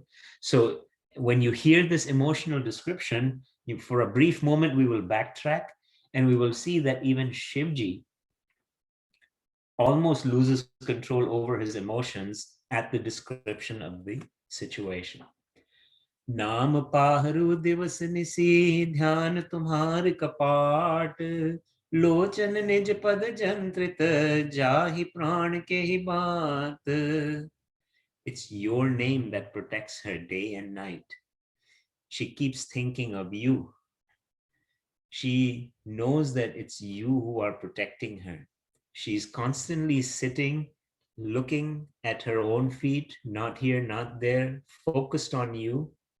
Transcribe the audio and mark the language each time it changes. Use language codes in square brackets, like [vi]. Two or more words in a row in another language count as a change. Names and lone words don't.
[en] So when you hear this emotional description, for a brief moment, we will backtrack and we will see that even Shivji almost loses control over his emotions at the description of the situation. [awa] नाम पाहरू दिवस निसि ध्यान तुम्हार कपाट, लोचन निज पद जंत्रित जाहि प्राण के ही बात. [en] It's your name that protects her day and night. she keeps thinking of you. She knows that it's you who are protecting her. She's constantly sitting, looking at her own feet, not here, not there, focused on you.